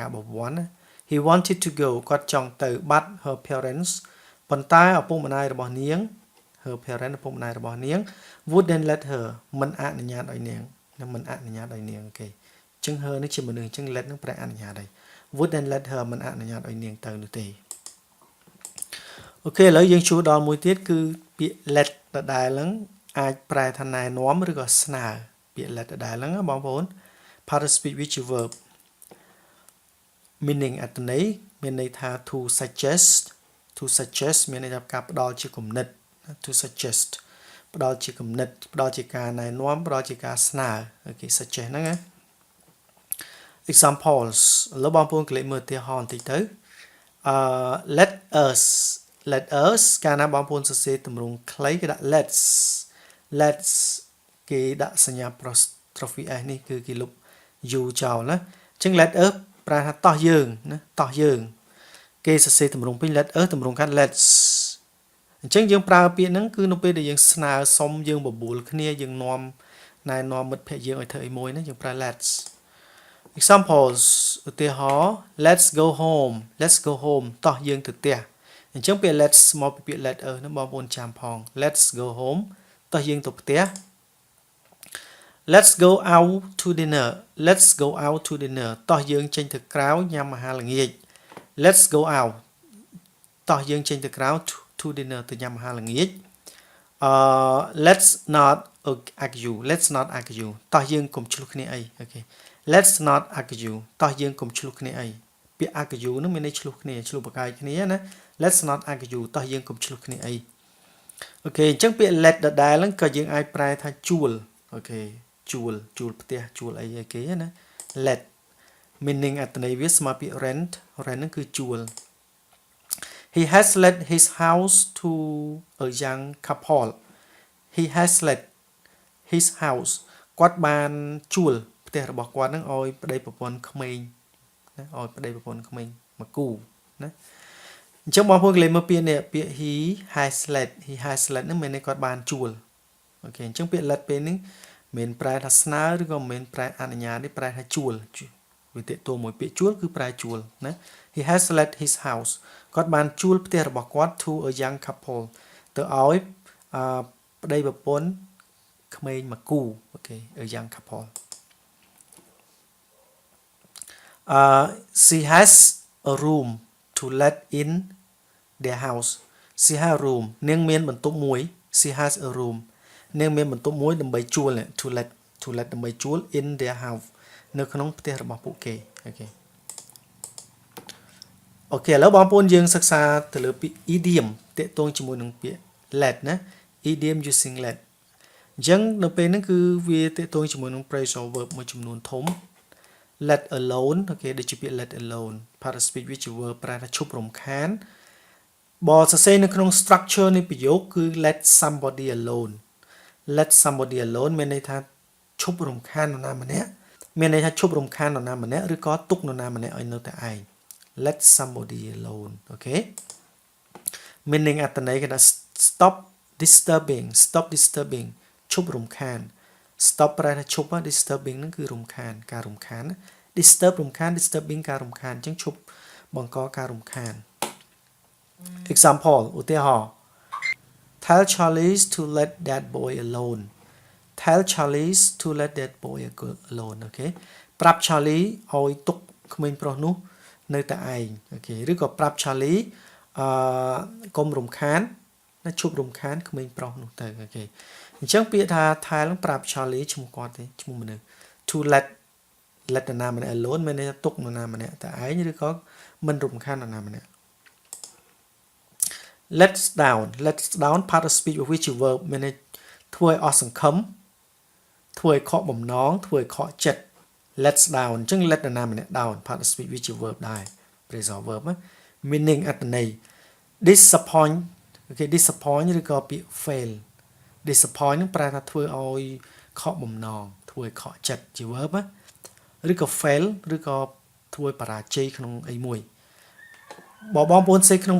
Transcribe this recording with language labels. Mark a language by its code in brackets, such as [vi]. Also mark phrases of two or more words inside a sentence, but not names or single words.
[km] លរបស់ want ណា [en] He wanted to go [km] គាត់ចង់ទៅ [en] but her parents [km] ប៉ុន្តែឪពុកម្ដាយរបស់នាង [en] her parents [km] ឪពុកម្ដាយរបស់នាង [en] wouldn't let her [km] មិនអនុញ្ញាតឲ្យនាងមិនអនុញ្ញាតឲ្យនាងអូខេអញ្ចឹង her នេះជាមនុស្សអញ្ចឹង let នឹងប្រែអនុញ្ញាតហើយ [en] wouldn't let her [km] មិនអនុញ្ញាតឲ្យនាងទៅនោះទេអូខេឥឡូវយើងចូលដល់មួយទៀតគឺពាក្យ let ដដែលហ្នឹងអាចប្រែថាណែនាំឬក៏ស្នើពាក្យ let ដដែលហ្នឹងបងប្អូន [en] part of speech [km] វាជា verb meaning អត្ថន័យមានន័យថា [en] to suggest [km] មានន័យថាការផ្ដល់ជាគំនិត [en] to suggest [km] ផ្ដល់ជាគំនិតផ្ដល់ជាការណែនាំផ្ដល់ជាការស្នើអូខេ suggest ហ្នឹងណា examples ឥឡូវបងប្អូនកលេចមើលឧទាហរណ៍បន្តិចទៅ [en] let us [km] កាលណាបងប្អូនសរសេរទម្រង់ខ្លីគេដាក់ let's គេដាក់សញ្ញា [en] apostrophe s [km] នេះគឺគេលុប u ចោលណាអញ្ចឹង [en] let us [km] ប្រើថាតោះយើងណាតោះយើងគេសរសេរទម្រង់ពេញ [en] let us [km] ទម្រង់កាត់ let's អញ្ចឹងយើង ប្រើពាក្យហ្នឹងគឺនៅពេលដែលយើងស្នើសុំយើងបបួលគ្នាយើងនាំណែនាំមិត្តភ័ក្តិយើងឲ្យធ្វើអីមួយណាយើងប្រើ [en] let's examples [km] ឧទាហរណ៍ [en] let's go home [km] តោះយើងទៅផ្ទះអញ្ចឹងពាក្យ let's មកពីពាក្យ [en] let us [km] ហ្នឹងបងប្អូនចាំផង [en] let's go home [km] តោះយើងទៅផ្ទះ [en] let's go out to dinner [km] តោះយើងចេញទៅក្រៅ ញ៉ាំអាហារល្ងាច [en] let's go out [km] តោះយើងចេញទៅក្រៅ [en] to dinner [km] ទៅញ៉ាំអាហារល្ងាច [en] let's not argue [km] តោះយើងកុំឆ្លោះគ្នាអីអូខេ [en] let's not argue [km] តោះយើងកុំឆ្លោះគ្នាអីពាក្យ argue ហ្នឹងមានន័យឆ្លោះគ្នាឆ្លោះប្រកែកគ្នាណា [en] let's not argue [km] តោះយើងកុំឆ្លោះគ្នា អីអូខេអញ្ចឹងពាក្យ let ដដែលហ្នឹងក៏យើងអាចប្រែថាជួលអូខេជួលផ្ទះជួលអីគេណា [en] let meaning [km] អត្ថន័យវាស្មើពាក្យ rent ហ្នឹងគឺជួ [en] ល he has let his house to a young couple he has let his house [km] គាត់បានជួលផ្ទះរបស់គាត់ហ្នឹងឲ្យប្តីប្រពន្ធ ក្មេងណាឲ្យប្តីប្រពន្ធក្មេងមកគូណាអញ្ចឹងបងប្អូនកលេចមើលពាក្យនេះពាក្យ [en] he has let [km] ហ្នឹងមានន័យគាត់បានជួលអូខេអញ្ចឹងពាក្យ let ពេលនេះមិនប្រែថាស្នើឬក៏មិនប្រែអនុញ្ញាតទេប្រែថាជួលវាតេតួមួយពាក្យជួលគឺប្រែជួលណា [en] he has let his house [km] គាត់បានជួលផ្ទះរបស់គាត់ [en] to a young couple [km] ទៅឲ្យប្តីប្រពន្ធក្មេងមកគូអូខេ [en] a young couple she has a room to let in their house she has a room [km] នាងមានបន្ទប់មួយ [en] she has a room [km] នាងមានបន្ទប់មួយដើម្បីជួល [en] to let [km] ដើម្បីជួល [en] in their house [km] នៅក្នុងផ្ទះរបស់ពួកគេអូខេអូខេឥឡូវបងប្អូនយើងសិក្សាទៅលើពាក្យ idiom តាក់ទងជាមួយ នឹងពាក្យ let ណា [en] idiom using let [km] អញ្ចឹងនៅពេលហ្នឹងគឺវាតាក់ទងជាមួយនឹង [en] phrasal verb [km] មួយចំនួនធំ [en] let alone [km] អូខេដូចជាពាក្យ [en] let alone participate [km] វាជា verb ប្រែថាឈប់រំខានបើសរសេរនៅក្នុង structure នៃប្រយោគគឺ [en] let somebody alone [km] មានន័យថាឈប់រំ ខាននរណាម្នាក់មានន័យថាឈប់រំខាននរណាម្នាក់ឬក៏ទុកនរណាម្នាក់ឲ្យនៅតែឯង [en] let somebody alone [km] អូខេ meaning អត្ថន័យគេថា [en] stop disturbing [km] ឈប់រំខាន stop ប្រែថាឈប់ disturbing ហ្នឹងគឺរំខានការរំខាន disturb រំខាន disturbing ការរំខានអញ្ចឹងឈប់បង្កការរំខាន example ឧទាហរណ៍ [en] tell Charlie to let that boy alone [km] អូខេប្រាប់ Charlie ឲ្យទុកក្មេងប្រុសនោះនៅតែឯងអូខេឬក៏ប្រាប់ Charlie កុំរំខានណាឈប់រំខានក្មេងប្រុសនោះទៅអូខេអញ្ចឹងពាក្យថា tell ប្រាប់ Charlie ឈ្មោះគាត់ទេឈ្មោះមនុស្ស [en] to let [km] នរណាម្នាក់ alone មានន័យថាទុកនរណាម្នាក់តែឯងឬក៏មិនរំខាននរណាម្នាក់ [en] let's down part of speech [km] របស់វាជា verb មានន័យធ្វើឲ្យអស់សង្ឃឹមធ្វើឲ្យខកបំណងធ្វើឲ្យខកចិត្ត [en] let's down [km] អញ្ចឹង let នរណាម្នាក់ down [en] part of speech [km] វាជា verb ដែរ phrasal [en] verb meaning [km] អត្ថន័យ disappoint អូខេ disappoint ឬក៏ពាក្យ fail disappoint នឹងប្រែថាធ្វើឲ្យខកបំណងធ្វើឲ្យខក ចិត្តជា verb ឬក៏ fail ឬក៏ធ្វើឲ្យបរាជ័យក្នុងអីមួយបើបងប្អូនសេក្នុង